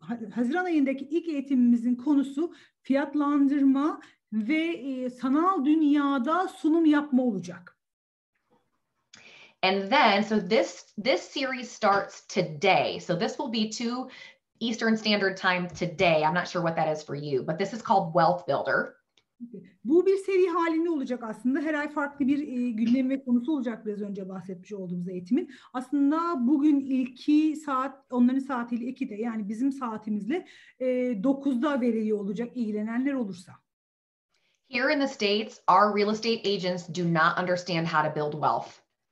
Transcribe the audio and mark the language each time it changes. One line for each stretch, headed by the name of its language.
Turkish: Haziran ayındaki ilk eğitimimizin konusu fiyatlandırma ve sanal dünyada sunum yapma olacak.
English: And then, so this series starts today. So this will be 2 Eastern Standard Time today. I'm not sure what that is for you, but this is called Wealth Builder.
Turkish: Bu bir seri halinde olacak aslında. Her ay farklı bir gündem ve konusu olacak biraz önce bahsetmiş olduğumuz eğitimin. Aslında bugün ilki saat, onların saatiyle 2'de yani bizim saatimizle 9'da veriliyor olacak ilgilenenler olursa.
English: Here in the States, our real estate agents do not understand how to build wealth.